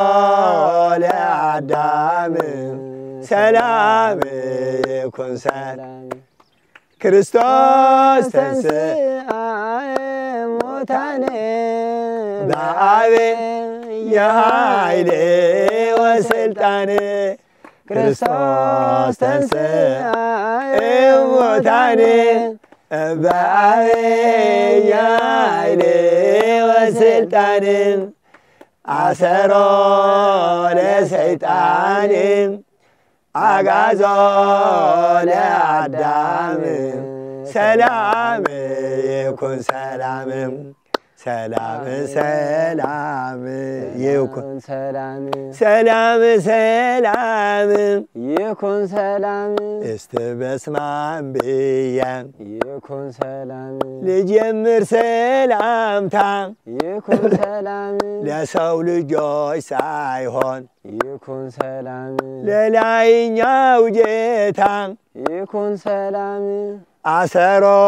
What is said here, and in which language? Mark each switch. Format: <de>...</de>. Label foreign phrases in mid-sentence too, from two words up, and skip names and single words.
<gez>ለአዳም ሰላም ይኩን ሰላም ክርስቶስ ተንሥአ እሙታን በዐቢይ ኃይል ወሥልጣን ክርስቶስ ተንሥአ እሙታን በዐቢይ ኃይል ወሥልጣን አሰሮ ለሰይጣን አግዓዞ ለአዳም ሰላም ይኩን ሰላም ሰላም ሰላም ይኩን ሰላም ሰላም ሰላም ይኩን ሰላም</gez> <am>እስቲ በስመ አብ ብዬ</am> <gez>ይኩን ሰላም</gez> <am>ልጀምር ሰላምታ</am> <gez>ይኩን ሰላም</gez> <am>ለሰው ልጆች ሳይሆን</am> <gez>ይኩን ሰላም</gez> <am>ለላይኛው ጌታ</am> <gez>ይኩን ሰላም አሰሮ</gez>